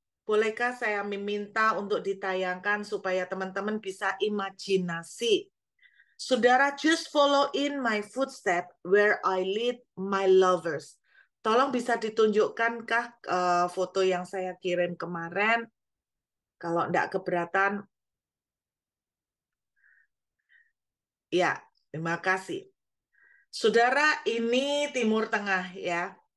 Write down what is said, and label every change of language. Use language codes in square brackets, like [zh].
[id] Bolehkah saya meminta untuk ditayangkan supaya teman-teman bisa imajinasi. Saudara, [en] just follow in my footsteps where I lead my lovers. [id] Tolong bisa ditunjukkankah foto yang saya kirim kemarin? Kalau enggak keberatan, ya, terima kasih. Saudara, ini Timur Tengah ya.